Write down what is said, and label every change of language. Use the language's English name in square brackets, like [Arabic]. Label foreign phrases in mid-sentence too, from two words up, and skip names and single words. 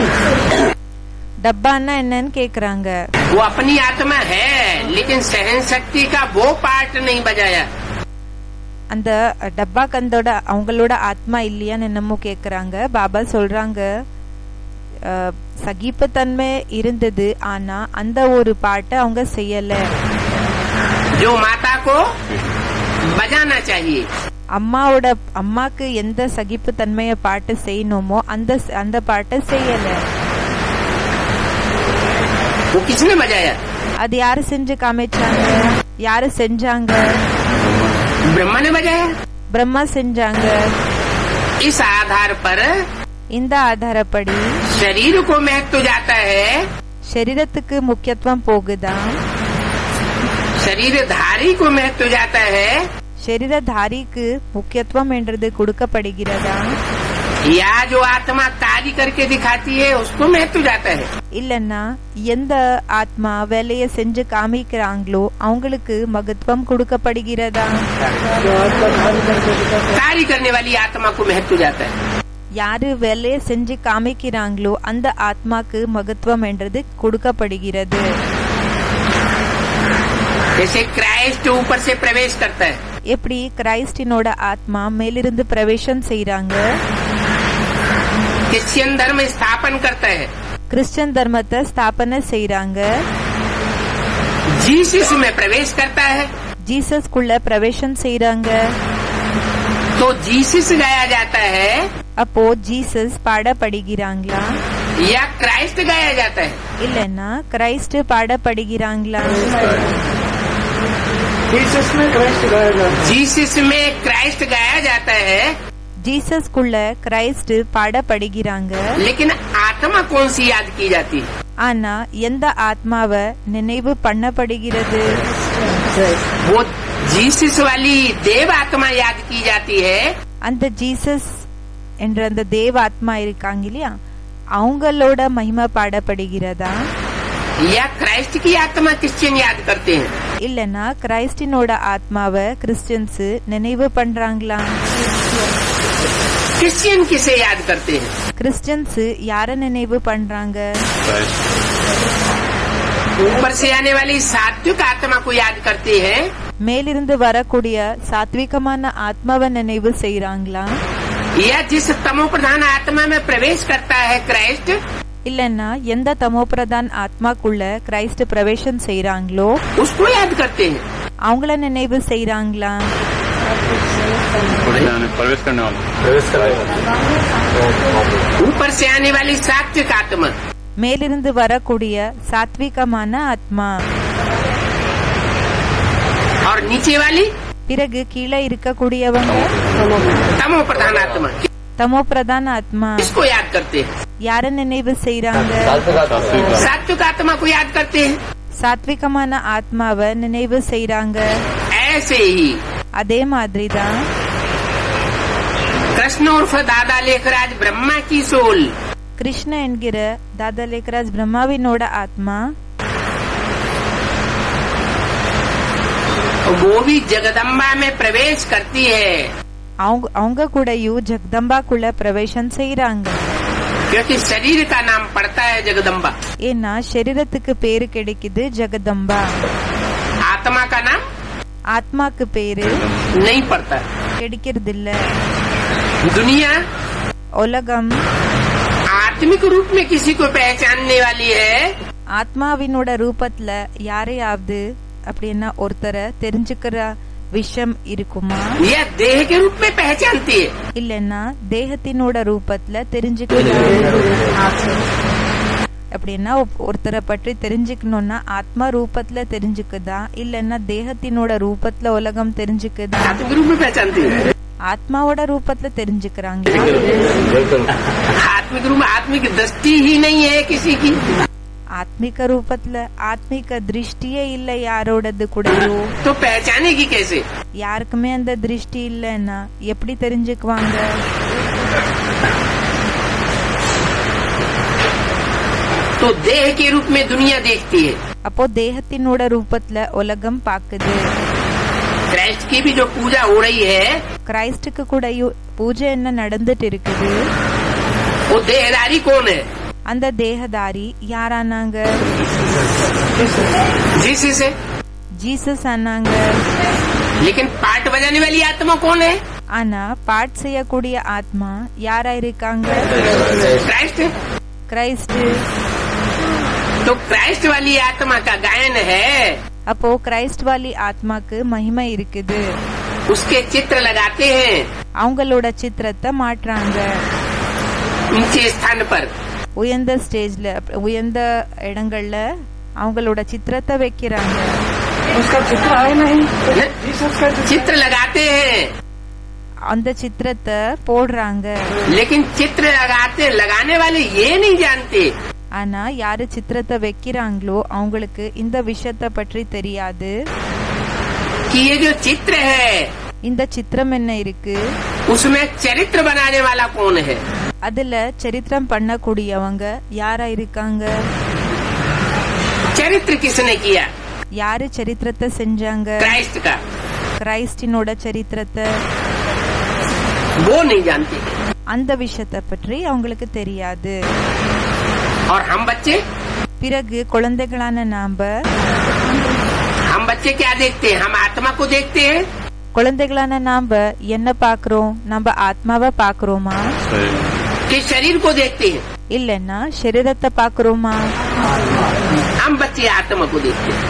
[Tamil] டப்பான்னா என்னன்னு கேக்குறாங்க। [Hindi] वो अपनी आत्मा है, लेकिन सहन शक्ति का वो पार्ट नहीं बजाया। [Tamil] அந்த டப்பா கந்தோட அவங்களோட ஆத்மா இல்லையான்னு என்னமோ கேக்குறாங்க। பாபா சொல்றாங்க சகிப்புத்தன்மை இருந்தது, ஆனா அந்த ஒரு பாட்டை அவங்க செய்யல। [Hindi] जो माता को बजाना चाहिए, [Tamil] அம்மாக்கு எந்த சகிப்புத்தன்மைய பாட்டு செய்யணுமோ அந்த பாட்டை செய்யல। [Hindi] वो किसने बजाया? [Tamil] அது யாரு செஞ்சு காமிச்சாங்க? யாரு செஞ்சாங்க? [Hindi] ब्रह्मा ने बजाया। [Tamil] பிரம்மா செஞ்சாங்க। [Hindi] इस आधार पर [Tamil] இந்த ஆதாரப்படி [Hindi] शरीर को महत्व जाता है, [Tamil] சரீரத்துக்கு முக்கியத்துவம் போகுதா, [Hindi] शरीरधारी को महत्व जाता है, [Tamil] சரீரதாரிக்கு முக்கியத்துவம் என்றது கொடுக்கப்படுகிறதா, [Hindi] या जो आत्मा कार्य करके दिखाती है उसको महत्व जाता है, [Tamil] இல்லன்னா எந்த ஆத்மா வேலைய செஞ்சு காமிக்கிறாங்களோ அவங்களுக்கு மகத்துவம் கொடுக்கப்படுகிறதா, [Hindi] कार्य करने वाली आत्मा को महत्व जाता है। [Tamil] யாரு வேலைய செஞ்சு காமிக்கிறாங்களோ அந்த ஆத்மாக்கு மகத்துவம் என்றது கொடுக்கப்படுகிறது। [Hindi] जैसे क्राइस्ट ऊपर से प्रवेश करता है, [Tamil] எப்படி கிரைஸ்டினோட ஆத்மா மேலிருந்து பிரவேசம் செய்றாங்க, [Hindi] क्रिश्चियन धर्म स्थापन करता है, [Tamil] கிறிஸ்டியன் தர்மத்தை ஸ்தாபனை செய்றாங்க, [Hindi] जीसस में प्रवेश करता है, [Tamil] ஜீசஸ்குள்ள பிரவேசம் செய்றாங்க। [Hindi] तो जीसस गाया जाता है [Tamil] அப்போ ஜீசஸ் பாடப்படுகிறாங்களா, [Hindi] या क्राइस्ट गाया जाता है? [Tamil] இல்லன்னா கிரைஸ்ட் பாடப்படுகிறாங்களா? [Hindi] जीसस में क्राइस्ट गाया जाता है, [Tamil] ஜீசஸ்குள்ள கிரைஸ்ட் பாடப்படுகிறாங்க। [Hindi] लेकिन आत्मा कौन सी याद की जाती है? [Tamil] ஆனா எந்த ஆத்மாவை நினைவு பண்ணப்படுகிறது? [Hindi] वो जीसस वाली देव आत्मा याद की जाती है, [Tamil] அந்த ஜீசஸ் என்ற அந்த தேவ ஆத்மா இருக்காங்க இல்லையா, அவங்களோட மகிமை பாடப்படுகிறதா? [Hindi] या क्राइस्ट की आत्मा क्रिश्चियन याद करते हैं? [Tamil] இல்லனா கிறிஸ்டினோட ஆத்மாவை கிறிஸ்டியன்ஸ் நினைவு பண்றாங்களா? [Hindi] क्रिश्चियन किसे याद करते हैं? [Tamil] கிறிஸ்டியன்ஸ் யார நினைவு பண்றாங்க? [Hindi] ऊपर से आने वाली सात्विक आत्मा को याद करते हैं? [Tamil] மேலிருந்து வரக்கூடிய சாத்விகமான ஆத்மாவை நினைவு செய்யறாங்களா? [Hindi] या जिस तमो प्रधान आत्मा में प्रवेश करता है क्राइस्ट, [Tamil] இல்லன்னா எந்த தமோ பிரதான் ஆத்மாக்குள்ள கிறிஸ்ட் பிரவேசம் செய்யறாங்களோ [Hindi] उसको याद करते हैं? [Tamil] அவங்கள நினைவு செய்யறாங்களா? [Hindi] प्रवेश करने वाला ऊपर से आने वाली सात्विक आत्मा, [Tamil] மேலிருந்து வரக்கூடிய சாத்விகமான ஆத்மா. [Hindi] और नीचे वाली [Tamil] பிறகு கீழே இருக்கக்கூடியவங்க [Hindi] तमो प्रधान आत्मा, [Tamil] தமோ பிரதான ஆத்மா. [Hindi] इसको याद करते हैं? [Tamil] யார நினைவு செய்யறாங்க? [Hindi] सात्विक आत्मा को याद करते हैं? [Tamil] சாத்விகமான ஆத்மாவை நினைவு செய்யறாங்க. [Hindi] ऐसे ही [Tamil] அதே மாதிரிதான் [Hindi] कृष्ण उर्फ दादा लेखराज ब्रह्मा की सोल, [Tamil] கிருஷ்ண என்கிற தாதா லேக்கராஜ் பிரம்மாவினோட ஆத்மா [Hindi] वो भी जगदम्बा में प्रवेश करती है, [Tamil] அவங்க கூடயும் ஜெகதம்பாக்குள்ள பிரவேசம் செய்யறாங்க. [Hindi] क्योंकि शरीर का नाम पड़ता है जगदम्बा, [Tamil] ஏன்னா சரீரத்துக்கு பேரு கிடைக்குது ஜெகதம்பா, [Hindi] आत्मा का नाम [Tamil] ஆத்மாக்கு பேரு [Hindi] नहीं पड़ता। [Tamil] கிடைக்கிறது இல்ல. [Hindi] दुनिया [Tamil] உலகம் [Hindi] आत्मिक रूप में किसी को पहचानने वाली है, [Tamil] ஆத்மாவினோட ரூபத்துல யாரையாவது அப்படின்னா ஒருத்தரை தெரிஞ்சுக்கிற விஷயம் இருக்குமா? [Hindi] या देह के रूप में पहचानती है? [Tamil] இல்லன்னா தேகத்தினோட ரூபத்துல தெரிஞ்சுக்கிற அப்படின்னா ஒருத்தரை பற்றி தெரிஞ்சுக்கணும்னா ஆத்மா ரூபத்துல தெரிஞ்சுக்குதா இல்லன்னா தேகத்தினோட ரூபத்துல உலகம் தெரிஞ்சுக்குதா? [Hindi] आत्मिक रूप में पहचानती है? [Tamil] ஆத்மாவோட ரூபத்துல தெரிஞ்சுக்கிறாங்க. [Hindi] आत्मिक रूप में आत्मिक दृष्टि ही नहीं है किसी की, [Tamil] ஆத்மிக ரூபத்துல ஆத்மிக திருஷ்டியே இல்ல யாரோடது கூடயோ, [Hindi] तो पहचानेगी कैसे? [Tamil] யாருக்குமே அந்த திருஷ்டி இல்லன்னா எப்படி தெரிஞ்சுக்குவாங்க? [Hindi] तो देह के रूप में दुनिया देखती है, [Tamil] அப்போ தேகத்தினோட ரூபத்துல உலகம் பாக்குது. [Hindi] क्राइस्ट की भी जो पूजा हो रही है [Tamil] கிறிஸ்டுக்கு கூடயும் பூஜை என்ன நடந்துட்டு இருக்குது? [Hindi] वो देहदारी कौन है? [Tamil] அந்த தேகதாரி யாரானாங்க? [Hindi] जिससे [Tamil] ஜீசஸ் ஆனாங்க. [Hindi] लेकिन पार्ट बजाने वाली आत्मा कौन है? [Tamil] ஆனா பாட் செய்யக்கூடிய ஆத்மா யாரா இருக்காங்க? [Hindi] क्राइस्ट। [Tamil] கிறிஸ்ட். [Hindi] तो क्राइस्ट वाली आत्मा का गायन है, [Tamil] அப்போ கிறிஸ்ட் வாலி ஆத்மாக்கு மகிமை இருக்குது. [Hindi] उसके चित्र लगाते हैं [Tamil] அவங்களோட சித்திரத்தை மாற்றாங்க. [Hindi] ऊंचे स्थान पर, [Tamil] உயர்ந்த ஸ்டேஜ்ல உயர்ந்த இடங்கள்ல அவங்களோட சித்திரத்தை வைக்கிறாங்க. [Hindi] उसका चित्र है नहीं, चित्र लगाते हैं, [Tamil] அந்த சித்திரத்தை போடுறாங்க. [Hindi] लेकिन चित्र लगाने वाले ये नहीं जानते [Tamil] ஆனா யாரு சித்திரத்தை வைக்கிறாங்களோ அவங்களுக்கு இந்த விஷயத்தை பற்றி தெரியாது. [Hindi] कि ये जो चित्र है [Tamil] இந்த சித்திரம் என்ன இருக்கு, [Hindi] उसमें चरित्र बनाने वाला कौन है? [Tamil] அதுல சரித்திரம் பண்ணக்கூடியவங்க யாரா இருக்காங்க? [Hindi] चरित्र किसने किया? [Tamil] யாரு சரித்திரத்தை செஞ்சாங்க? [Hindi] क्राइस्ट का। [Tamil] கிறிஸ்டினோட சரித்திரத்தை. [Hindi] वो नहीं जानते। [Tamil] அந்த விஷயத்தை பற்றி அவங்களுக்கு தெரியாது. [Hindi] और हम बच्चे [Tamil] பிறகு குழந்தைகளான நாம [Hindi] हम बच्चे क्या देखते हैं? हम आत्मा को देखते हैं [Tamil] குழந்தைகளான நாம என்ன பாக்குறோம்? நம்ம ஆத்மாவை பாக்குறோமா [Hindi] कि शरीर को देखते हैं? [Tamil] இல்லன்னா சரீரத்தை பாக்குறோமா? [Hindi] हम बच्चे आत्मा को देखते हैं।